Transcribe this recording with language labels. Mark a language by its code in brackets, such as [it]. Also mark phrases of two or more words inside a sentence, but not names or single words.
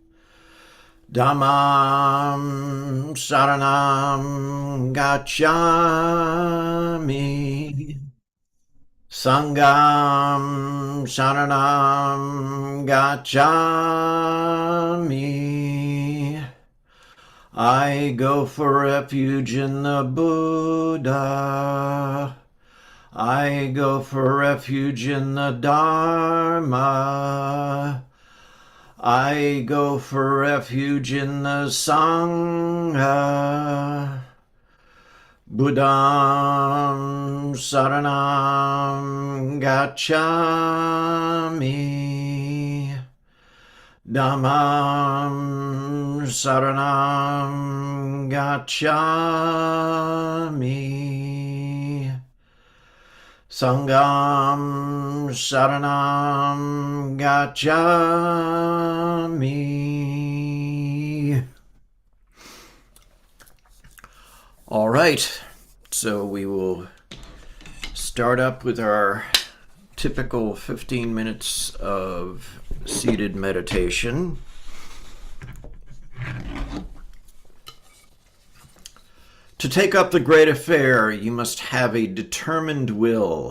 [pi] Dhammam Saranam Gacchami. Sangam Saranam Gacchami. [en] I go for refuge in the Buddha. I go for refuge in the Dharma. I go for refuge in the Sangha. [pi] Buddham Saranam Gacchami. Dhammam Saranam Gacchami. Sangam Saranam Gacchami. [en] All right, so we will start up with our typical 15 minutes of seated meditation. To take up the great affair, you must have a determined will.